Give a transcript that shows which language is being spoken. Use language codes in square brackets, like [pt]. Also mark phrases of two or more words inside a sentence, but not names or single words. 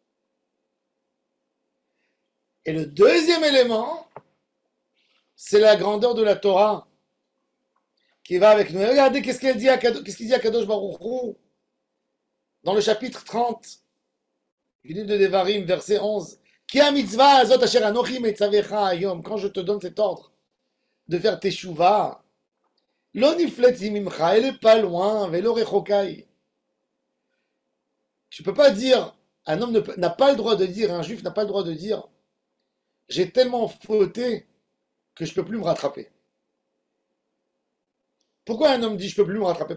[fr] Et le deuxième élément, c'est la grandeur de la Torah qui va avec nous. Et regardez qu'est-ce qu'il dit à Kadosh Baruch Hu dans le chapitre 30 du livre de Devarim, verset 11. [he] כי המצוה הזאת אשר אנכי מצוך היום. [fr] Quand je te donne cet ordre de faire teshuva, [he] לא נפלאת ממך, [fr] elle est pas loin, [he] ולא רחוקה. [fr] Tu peux pas dire, un homme n'a pas le droit de dire, un juif n'a pas le droit de dire: j'ai tellement fauté que je peux plus me rattraper. Pourquoi un homme dit je peux plus me rattraper?